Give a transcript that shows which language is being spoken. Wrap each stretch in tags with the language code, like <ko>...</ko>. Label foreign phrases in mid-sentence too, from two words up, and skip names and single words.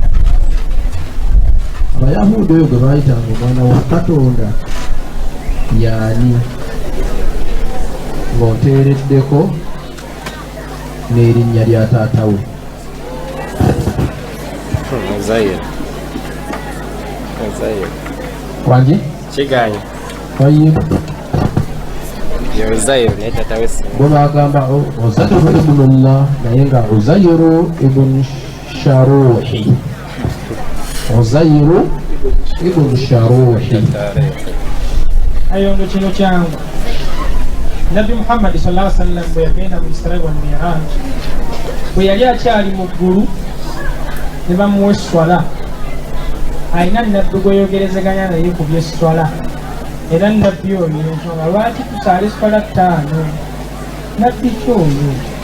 <lg>Abayahudi oyo gwe bayitanga omwana wa Katonda yaani ng'oteereddeko n'erinnya lya taata we. Wangi? Kiganye. Wayi. Uzairu naye taata we si. Bo bagamba Uzairu ibnullah naye nga Uzairu ibn Sharuhi. Uzairu ibn Sharuhi. Ayondo kino kyangu. Nabi Muhammad</lg> <ar>صلى الله عليه وسلم</ar> <lg>bwe yagenda mu</lg> <ar>الإسراء والمعراج,</ar> <lg>bwe yali akyali mu ggulu ne bamuwa esswala, alina nabbi gwe yogerezeganya naye ku by'esswala. Era nabbi oyo ensonga lwaki tusaala esswala 5? Nabbi ki oyo?</lg>